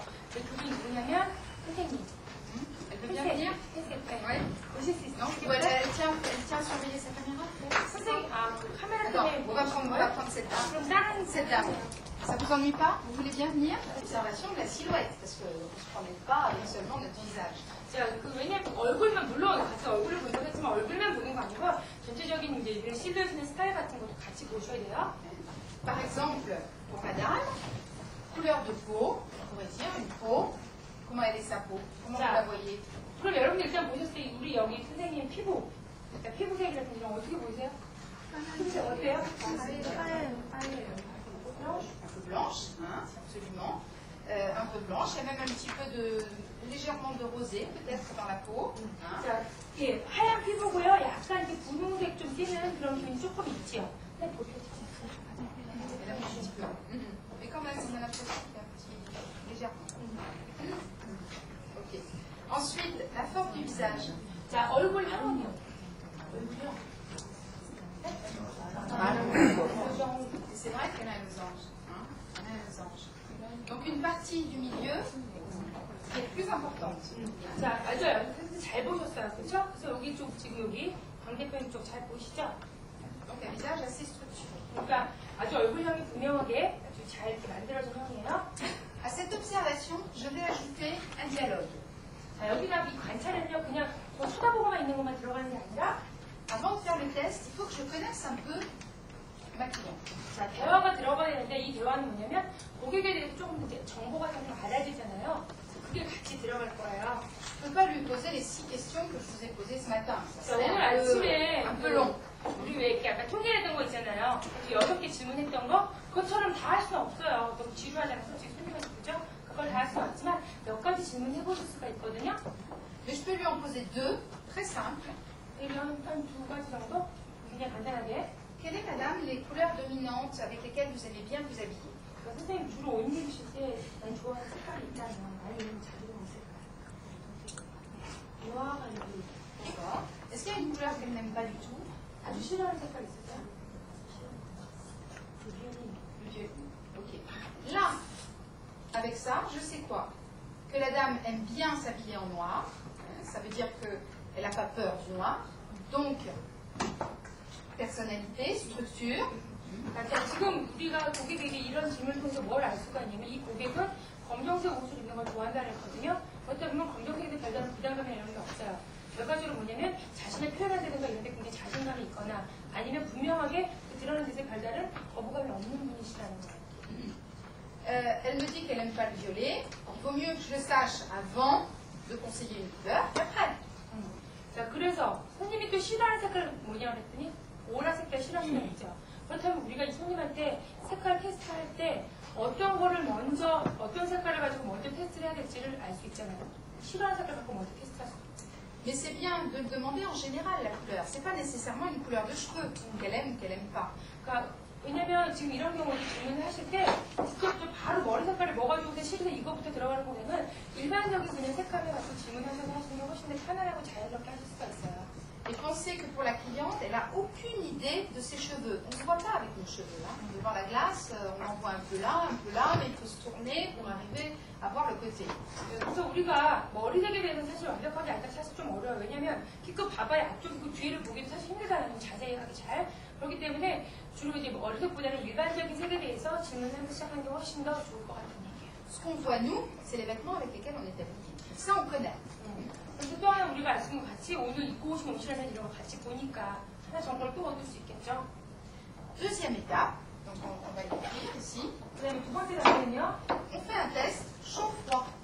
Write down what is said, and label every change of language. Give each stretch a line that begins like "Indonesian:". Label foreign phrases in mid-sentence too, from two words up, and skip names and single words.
Korean: 그분이 누구냐면 선생님.
French: Elle veut bien venir? Oui.
Korean: 오실 수 있어요?
French: Donc, elle tient à surveiller sa caméra.
Korean: 선생님, 그 카메라
French: D'accord,
Korean: 때문에
French: on va prendre cette dame.
Korean: 그럼 다른
French: Cette dame. Ça vous ennuie pas? Vous voulez bien venir? Observation de la silhouette, parce qu'on ne se promène pas avec seulement notre visage.
Korean: 자, 왜냐면 얼굴만 물론 같이 얼굴을 본다고 했지만 얼굴만 보는 거 아니고 전체적인 이제 이런 실루엣이나 스타일 같은 것도 같이 보셔야 돼요.
French: Par exemple, pour madame, couleur de peau, on pourrait dire une peau. Comment elle est sa peau? Comment vous la voyez? 그럼 여러분들 일단 보셨을 때 우리 여기 선생님 피부, 그러니까 피부색이라든지 이런 거 어떻게 보이세요? 피부색 어때요? Un peu blanche, hein, absolument. Un peu blanche, il y a même un petit peu légèrement de rosé peut-être dans la peau. Hein.
Korean: 자, 예, 하얀 피부고요. 약간 이렇게 분홍색 좀 띄는 그런 기운이 조금 있지요. 네, 보세요.
French: Elle a un petit peu. Mais quand même, on a l'impression qu'il y a un petit légèrement. Ok. Ensuite, la forme du visage.
Korean: 자, 얼굴 형은요. 얼굴요.
French: C'est vrai qu'elle a un losange. Hein. Elle a un losange. Donc une partie du milieu qui est plus importante.
Korean: 자, 맞아요. 테스트 잘 보셨어요. 그렇죠? 그래서 여기 쪽, 지금 여기 광대편 쪽 잘 보이시죠?
French: Donc un visage assez structuré.
Korean: 그러니까 아주 얼굴형이 분명하게 아주 잘 이렇게 만들어진 형이에요.
French: À cette observation, je vais ajouter un dialogue.
Korean: 자, 여기다 이 관찰은요, 그냥 뭐 쳐다보고만 있는 것만 들어가는 게 아니라
French: Avant de faire le test, il faut que je connaisse un peu ma cliente.
Korean: 자, 대화가 들어가야 되는데 이 대화는 뭐냐면 고객에 대해서 조금 이제 정보 같은 걸 알아야 되잖아요. 그게 같이 들어갈 거예요.
French: Je ne peux pas lui poser les 6 questions que je vous ai posées ce matin. Ça
Korean: 자,
French: serait
Korean: 오늘 아침에
French: un peu long.
Korean: 우리 왜 이렇게 약간 통일했던 거 있잖아요. 6개 질문했던 거 그것처럼 다 할 수는 없어요. 너무 지루하잖아요. 솔직히 손님한테 그죠? 그걸 다 할 수는 없지만 몇 가지 질문해 보실 수가 있거든요.
French: Mais je peux lui en poser 2, très simples.
Korean: 그러면 한 2가지 정도 그냥 간단하게.
French: Quelles est, madame, les couleurs dominantes avec lesquelles vous aimez bien vous habiller?
Korean: 그러니까 선생님 주로 옷 입으실 때 난 좋아하는 색깔이 있다면 아니면 자주 입는 색깔. 우아가 여기.
French: D'accord. Est-ce qu'il y a une couleur qu'elle n'aime pas du tout?
Korean: 아주 싫어하는 색깔 있을까요?
French: Le violet. Ok. Là, avec ça, je sais quoi? Que la dame aime bien s'habiller en noir. Ça veut dire qu'elle n'a pas peur du noir. Donc, personnalité, structure.
Korean: 그러니까 지금 우리가 고객에게 이런 질문을 통해서 뭘 알 수가 있냐면 이 고객은 검정색 옷을 입는 걸 좋아한다는 거거든요. 그렇다 보면 검정색에 별다른 부담감이나 이런 게 없어요. 결과적으로 뭐냐면 자신을 표현한다든가 이런 데 굉장히 자신감이 있거나 아니면 아니면 분명하게 그 드러난 뜻의 별다른 거부감이 없는 분이시라는 거예요.
French: Elle me dit qu'elle n'aime pas le violet. Il vaut mieux que je le sache avant de conseiller une couleur qu'après.
Korean: 자, 그래서 손님이 또 싫어하는 색깔 뭐냐고 그랬더니 보라 색깔 싫어하시는 거 있죠. 그렇다면 우리가 이 손님한테 색깔 테스트할 때 어떤 거를 먼저, 어떤 색깔을 가지고 먼저 테스트를 해야 될지를 알 수 있잖아요. 싫어하는 색깔 갖고 먼저 테스트할 수 있죠.
French: Mais c'est bien de le demander en général la couleur. C'est pas nécessairement une couleur de cheveux qu'elle aime pas.
Korean: 그러니까 왜냐면 지금 이런 경우에 질문을 하실 때 직접적으로 바로 머리 색깔이 뭐 가지고 싫어서 이거부터 들어가는 거는 일반적인 그냥 색깔을 가지고 질문하셔서 하시는 게 훨씬 더 편안하고 자연스럽게 하실 수가 있어요.
French: Et pensez que pour la cliente, elle n'a aucune idée de ses cheveux. On ne se voit pas avec nos cheveux. Hein. Devant la glace, on en voit un peu là, mais il faut se tourner pour arriver à voir le côté.
Korean: 그래서 우리가 머리색에 대해서는 사실 완벽하게 알기가 사실 좀 어려워요. 왜냐면 기껏 봐봐야 앞쪽이고 뒤를 보기도 사실 힘들잖아요. 좀 자세히 하기 잘. 그렇기 때문에 주로 이제 머리색보다는 일반적인 색에 대해서 질문하면서 시작하는 게 훨씬 더 좋을 것 같은 얘기예요.
French: Ce qu'on voit nous, c'est les vêtements avec lesquels on est habillé. Ça, on connaît.
Korean: 그래서 또 하나 우리가 알 수 있는 거 같이 오늘 입고 오신 옷이라는 이런 거 같이 보니까 하나 정보를 또 얻을 수 있겠죠.
French: Deuxième étape, donc on va l'écrire ici.
Korean: 그 다음에 두 번째 단계는요.
French: On fait un test chaud-froid.